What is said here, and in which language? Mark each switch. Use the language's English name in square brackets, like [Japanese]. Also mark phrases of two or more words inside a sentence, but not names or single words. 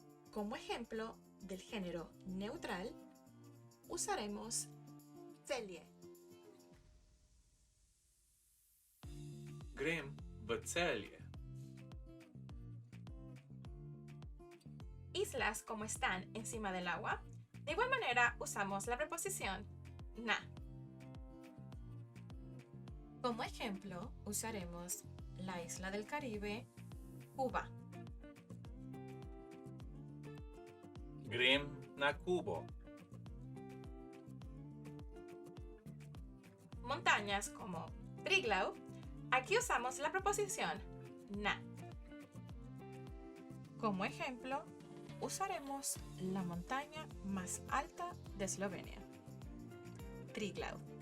[Spanish] Como ejemplo del género neutral, usaremos celje. [Slovenian] Grem v Celje. [Spanish] Islas como están encima del agua, de igual manera usamos la preposición na. Como ejemplo, usaremos la isla del Caribe, Cuba. [Slovenian] Grem na Kubo. [Spanish] Montañas como Triglav, aquí usamos la preposición na. Como ejemplo, usaremos la montaña más alta de Eslovenia, Triglav.